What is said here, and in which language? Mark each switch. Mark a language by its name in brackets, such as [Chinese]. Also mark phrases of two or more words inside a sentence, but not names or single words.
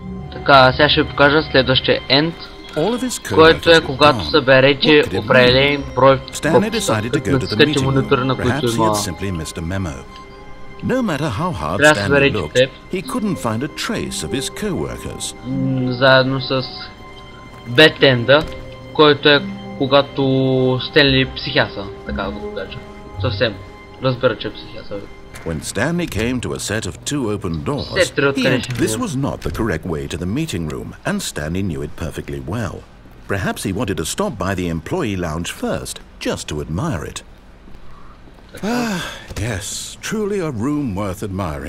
[Bulgarian] Така, сега ще ви покажа следващия end, който е когато съберете определен брой копчета. Натискате монитора, на който има. [English] No matter how hard Stanley looked, he couldn't find a trace of his co-workers. [Bulgarian] Заедно с бетенда, който е когато Стенли психяса, така да го кажа. Съвсем. Разбира, че е психяса. [English] When Stanley came to a set of two open doors, this was not the correct way to the meeting room, and Stanley knew it perfectly well. Perhaps he wanted to stop by the employee lounge first, just to admire it. Ah, yes, truly a room worth admiring.